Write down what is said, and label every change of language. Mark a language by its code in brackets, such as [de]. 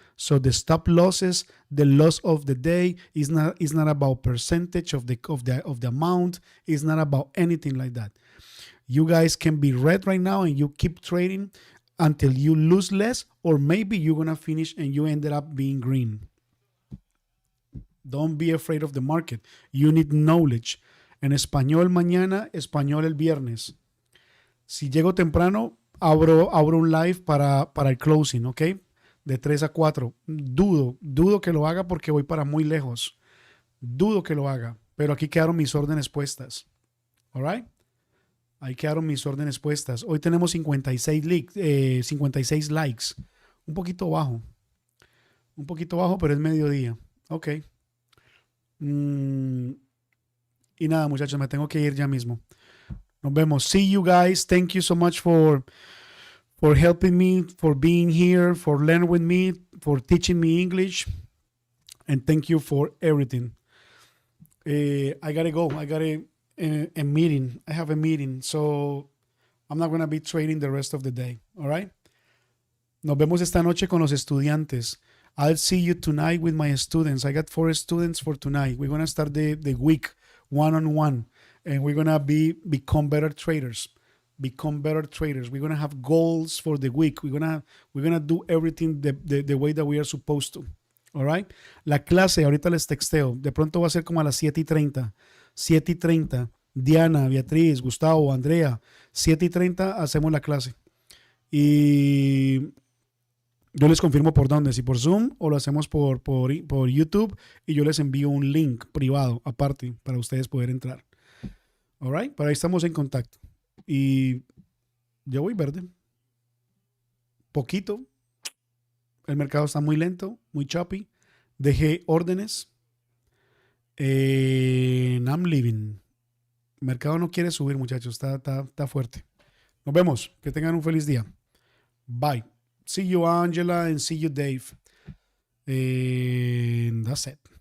[en] So the stop losses, the loss of the day is not about percentage of the amount. It's not about anything like that. You guys can be red right now and you keep trading until you lose less, or maybe you're going to finish and you ended up being green. Don't be afraid of the market. You need knowledge. [es] En español mañana, español el viernes. Si llego temprano, abro un live para el closing, ¿ok? De 3 a 4. Dudo que lo haga porque voy para muy lejos. Dudo que lo haga, pero aquí quedaron mis órdenes puestas. [en] All right? [es] Ahí quedaron mis órdenes puestas. Hoy tenemos 56 likes. Un poquito bajo. Pero es mediodía. Ok. Y nada, muchachos, me tengo que ir ya mismo. Nos vemos. [en] See you guys. Thank you so much for helping me, for being here, for learning with me, for teaching me English. And thank you for everything. I gotta go. I got a meeting. I have a meeting, so I'm not going to be trading the rest of the day. All right? [es] Nos vemos esta noche con los estudiantes. [en] I'll see you tonight with my students. I got 4 students for tonight. We're going to start the week one-on-one, and we're going to become better traders. We're going to have goals for the week. We're gonna do everything the way that we are supposed to. All right? [es] La clase, ahorita les texteo. De pronto va a ser como a las 7:30. 7:30. Diana, Beatriz, Gustavo, Andrea. 7:30 hacemos la clase. Y yo les confirmo por dónde, si por Zoom o lo hacemos por YouTube, y yo les envío un link privado aparte para ustedes poder entrar. [en] All right? [es] Pero ahí estamos en contacto. Y yo voy verde. Poquito. El mercado está muy lento, muy choppy. Dejé órdenes. [en] I'm leaving. [es] El mercado no quiere subir, muchachos. Está fuerte. Nos vemos. Que tengan un feliz día. Bye. [en] See you, Angela, and see you, Dave. And that's it.